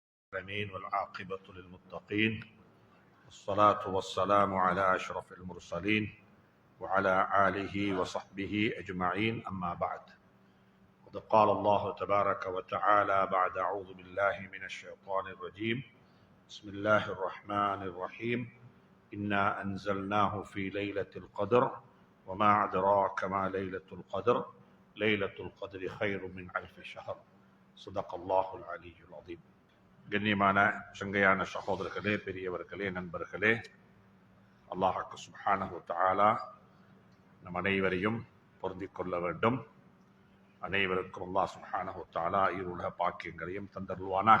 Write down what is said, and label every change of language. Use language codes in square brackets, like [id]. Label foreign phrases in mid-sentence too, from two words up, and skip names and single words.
[ar] العالمين والعاقبة للمتقين والصلاة والسلام على أشرف المرسلين وعلى آله وصحبه أجمعين أما بعد قد قال الله تبارك وتعالى بعد أعوذ بالله من الشيطان الرجيم بسم الله الرحمن الرحيم إنا أنزلناه في ليلة القدر وما أدراك ما ليلة القدر ليلة القدر خير من ألف شهر صدق الله العلي العظيم. [ta] கண்ணியமான சங்கையான சகோதரர்களே, பெரியவர்களே, நண்பர்களே, [ar] الله سبحانه وتعالى [ta] நம் அனைவரையும் பொருந்திக் கொள்ள வேண்டும். அனைவருக்கும் [ar] الله سبحانه وتعالى [ta] இருள பாக்கியங்களையும் தந்தருள்வானாக.